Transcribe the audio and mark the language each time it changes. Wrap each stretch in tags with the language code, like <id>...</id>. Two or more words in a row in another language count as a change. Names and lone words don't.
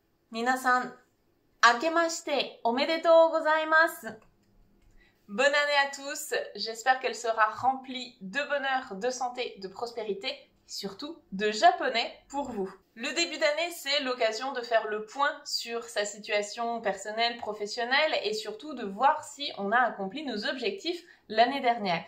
<ja>皆さん、明けましておめでとうございます。</ja> <fr>Bonne année à tous, j'espère qu'elle sera remplie de bonheur, de santé, de prospérité, et surtout de japonais pour vous. Le début d'année, c'est l'occasion de faire le point sur sa situation personnelle, professionnelle et surtout de voir si on a accompli nos objectifs l'année dernière.</fr>